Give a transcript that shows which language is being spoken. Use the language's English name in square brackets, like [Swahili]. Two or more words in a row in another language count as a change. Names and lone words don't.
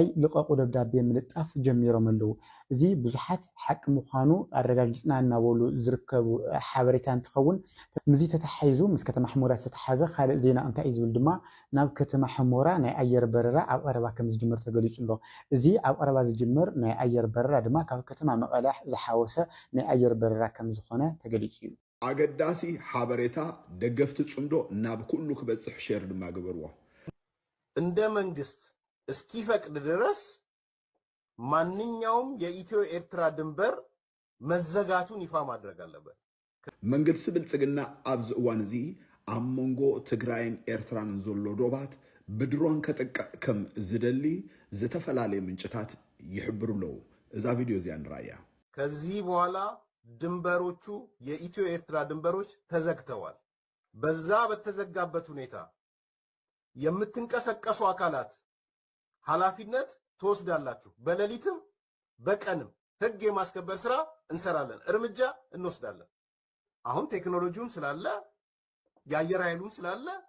[Tigrinya] ልቐቁ ደብዳቤ ምልጣፍ ጀሚሮም ኣለዉ እዚ ብዙሓት ሓቂ ምዃኑ ኣረጋጊፅና እናበሉ ዝርከቡ ሓበሬታ እንትኸውን ምዚ ተተሓይዙ ምስ ከተማ ሑመራ ዝተተሓዘ ካልእ ዜና እንታይ እዩ ዝብል ድማ ናብ ከተማ ሑመራ ናይ ኣየር በረራ ኣብ ቀረባ ከም ዝጅመር ተገሊጹ ኣሎ እዚ ኣብ ቀረባ ዝጅመር ናይ ኣየር በረራ ድማ ካብ ከተማ መቐለ ዝሓወሰ ናይ ኣየር በረራ ከም ዝኾነ ተገሊጹ እዩ ኣገዳሲ ሓበሬታ ደገፍቲ ጽምዶ ናብ ኩሉ ክበጽሕ ሼር ድማ ገበርዎ [Amharic] እንደ መንግስት እስኪፈቅድ ድረስ ማንኛውም የኢትዮ ኤርትራ ድንበር መዘጋቱን ይፋ ማድረግ አለበት [Tigrinya] መንግስት ብልጽግና ኣብዚ እዋን እዚ ኣብ መንጎ ትግራይን ኤርትራን ዘሎ ዶባት ብድሮን ከጠቅዕ ከም ዝደሊ ዝተፈላለዩ ምንጭታት ይሕብሩ ኣለዉ እዛ ቪድዮ እዚኣ ንራእያ [Amharic] ከዚህ በኋላ ድንበሮቹ የኢትዮ ኤርትራ ድንበሮች ተዘግተዋል በዛ በተዘጋበት ሁኔታ የምትንቀሳቀሱ አካላት ኃላፊነት ተወስዳላችሁ በሌሊትም በቀንም ህግ የማስከበር ስራ እንሰራለን እርምጃ እንወስዳለን አሁን ቴክኖሎጂውን ስላለ የአየር ኃይሉን ስላለ